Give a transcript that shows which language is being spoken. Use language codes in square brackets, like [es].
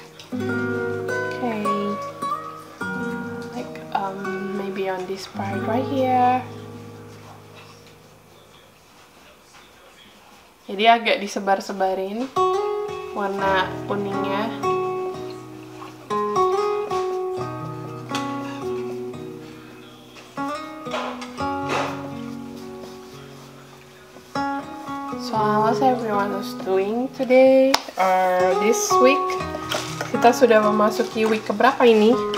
[en] Oke, like maybe on this part right here. [id] Jadi agak disebar-sebarin warna kuningnya. [en] So how's everyone was doing today or this week? [id] Kita sudah memasuki week keberapa ini?